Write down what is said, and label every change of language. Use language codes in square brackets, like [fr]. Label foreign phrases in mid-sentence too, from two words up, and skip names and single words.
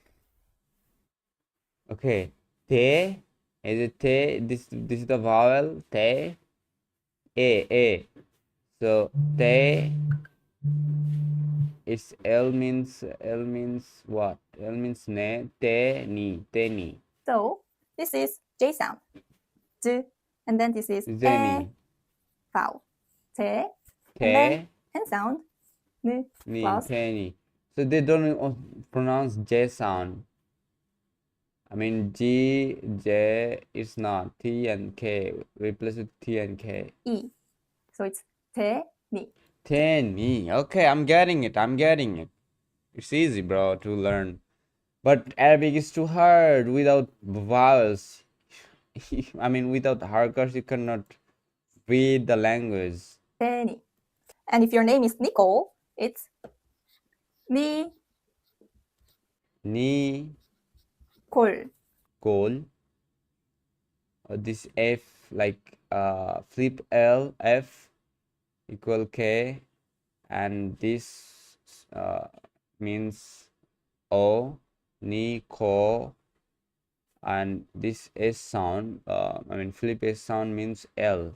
[en] Okay. Te. Is it te? This is the vowel. Te. A. So te. It's L means what? L means ne. Te ni. so this is J sound. J. And then this is Zeni. E vowel. Je. Te. And then N sound. N Ni, plus penny. So they don't pronounce J sound. I mean G, J is not. T and K. Replace with T and K. E. So it's 테니. Tenny. Okay, I'm getting it. I'm getting it. It's easy, bro, to learn. But Arabic is too hard without vowels. I mean, without harkers, you cannot read the language. [ko] 테니. [en] And if your name is Nicole, it's 니 Ni, [ko] 콜. [en] Kol. This F, like flip L, F equal K. And this means O, Ni, Ko. And this S sound, I mean flip S sound means L.